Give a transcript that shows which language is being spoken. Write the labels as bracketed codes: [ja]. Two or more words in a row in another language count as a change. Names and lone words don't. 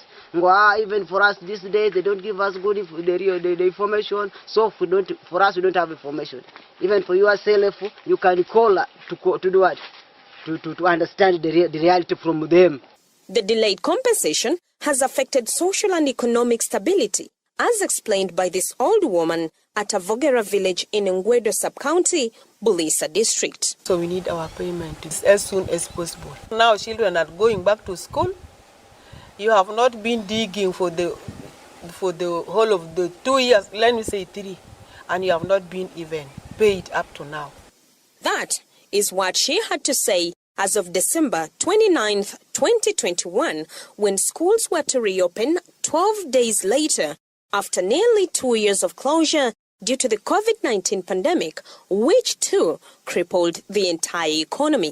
[en] Even for us these days, they don't give us good the information, so for us we don't have information. Even for yourself, you can call to do what? To understand the reality from them. The delayed compensation has affected social and economic stability, as explained by this old woman at Avogera village in Ngwedo sub-county, Bulisa district. So we need our payment as soon as possible. Now children are going back to school. You have not been digging for the whole of the 2 years, let me say 3, and you have not been even paid up to now. That is what she had to say as of December 29th, 2021, when schools were to reopen 12 days later after nearly 2 years of closure due to the COVID-19 pandemic, which too crippled the entire economy.